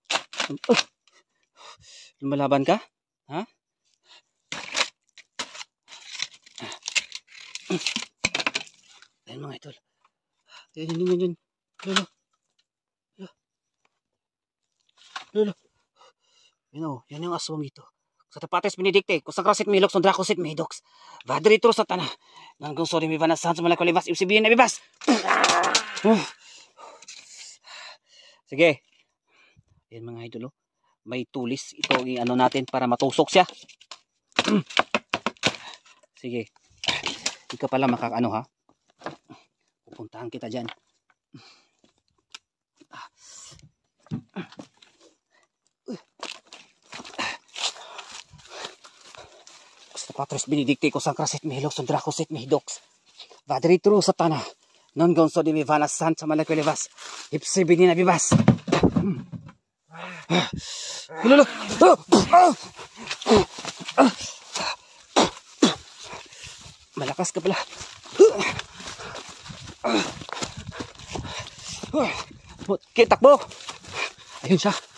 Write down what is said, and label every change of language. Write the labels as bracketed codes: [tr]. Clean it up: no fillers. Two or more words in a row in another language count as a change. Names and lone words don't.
[tl] Lumalaban ka? Ha? Ayan mga idol. Yan. Lolo. Yan yung aswang ito. Sa tapates Benedicte, kusang krasit milox, sondra kusit midox. Vadri tro sa tana. Nanggung sorry mi vanasan sa malakulibas, ibsibihin na bibas. Sige. Yan mga idol. May tulis. Ito yung ano natin para matusok siya. Sige. Ikaw pala makakaano ha. Pupuntahan kita dyan. Patres Benedicte kusang krasit mihilox sondra kusit mihidox. Vadri tro sa tana. Non gonso di mi vanasan sa malakulibas. Ibsibihin na bibas. Lolo. Malakas ka pala. Takbo. Ayun siya.